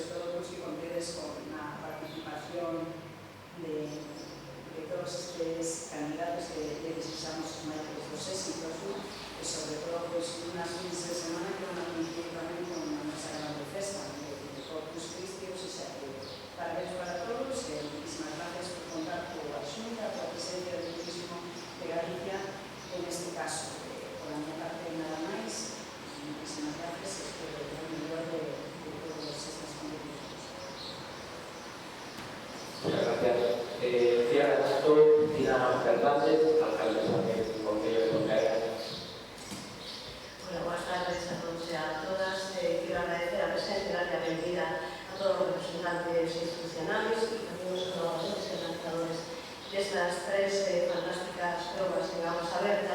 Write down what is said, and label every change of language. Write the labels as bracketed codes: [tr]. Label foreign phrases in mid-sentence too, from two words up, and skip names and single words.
[gl] todo pois que contedes con a participación de todos estes candidatos que desexamos os maiores dos éxitos, e sobre todo pois unhas fins de semana que van a coincidir tamén con a nosa grande festa de Corpus Christi, [es] o sea [gl] que parabéns para todos e [es] muchísimas gracias [gl] por contar coa Xunta, coa presencia do turismo de Galicia en este caso. Por a minha parte nada máis, [es] muchísimas gracias [gl] e espero o mellor de todas estas competicións. [es] Muchas gracias. Cierra esto Tina Fernández, alcaldesa del Concello de Pontevedra. Bueno, buenas tardes a todos y a todas. Quiero agradecer a presencia y dar la bienvenida a todos los representantes institucionales y también los colaboradores y organizadores de estas tres fantásticas pruebas en aguas abiertas.